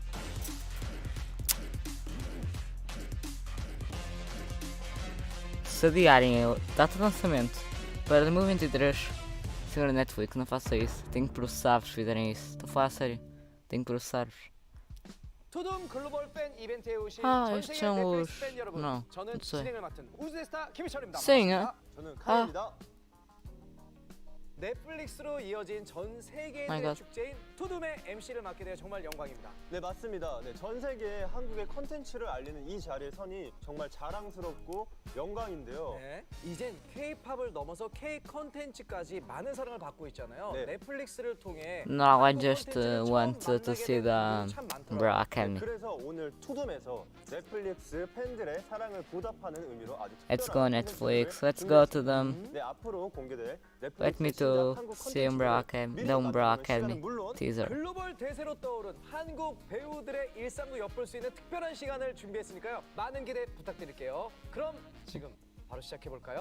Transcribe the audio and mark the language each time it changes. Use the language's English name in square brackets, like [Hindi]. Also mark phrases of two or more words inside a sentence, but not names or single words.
[Portuguese] Se adiarem a data de lançamento para 2023, senhora Netflix, não faça isso. Tenho que processar-vos se fizerem isso. Estou a falar a sério. Tenho que processar-vos. [Korean] 투둠 글로벌 팬 이벤트에 오신 아, 전 [Portuguese] estes [Korean] 세계 [Portuguese] são [Korean] 넷플릭스 [Portuguese] os... [Korean] 팬 여러분, [Portuguese] Não, [Korean] 저는 [Portuguese] não sei. [Korean] 진행을 맡은 우주대스타 김희철입니다. [Portuguese] Sim, [Korean] 반갑습니다. 저는 카이입니다. 넷플릭스로 이어진 전 세계의 [English] My God. [Korean] 축제인 투둠의 MC를 맡게 되어 정말 영광입니다. 네, 맞습니다. 네, 전 세계에 한국의 컨텐츠를 알리는 이 자리에 서니 정말 자랑스럽고 영광인데요. 네, 이젠 K-팝을 넘어서 K 컨텐츠까지 많은 사랑을 받고 있잖아요. 네. 넷플릭스를 통해 [English] No, I just want to see the Bra Academy. [Korean] 그래서 오늘 투둠에서 넷플릭스 팬들의 사랑을 보답하는 의미로 아주 [English] Let's [Korean] 특별한 [English] go Netflix. Let's go to them. [Korean] 네, 앞으로 공개될 [English] Let me to see Bra Academy. The Bra Academy teaser. [Korean] 글로벌 대세로 떠오른 한국 배우들의 일상도 엿볼 수 있는 특별한 시간을 준비했으니까요. 많은 기대 부탁드릴게요. 그럼 지금 바로 시작해 볼까요?